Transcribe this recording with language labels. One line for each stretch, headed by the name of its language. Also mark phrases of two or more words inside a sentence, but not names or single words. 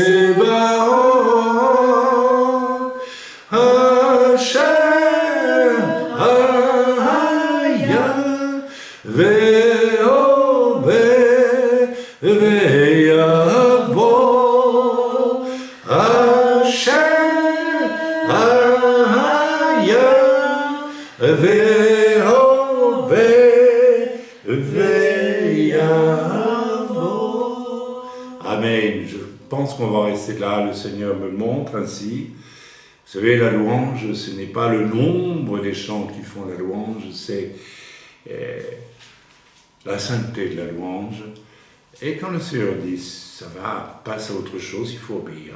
Hebrew: צבאות, השם, היה, והווה, ויבוא, השם, היה, והווה, ויבוא.
French: Amen. Je pense qu'on va rester là. Le Seigneur me montre ainsi. Vous savez, la louange, ce n'est pas le nombre des chants qui font la louange, c'est la sainteté de la louange. Et quand le Seigneur dit, ça va, passe à autre chose, il faut obéir.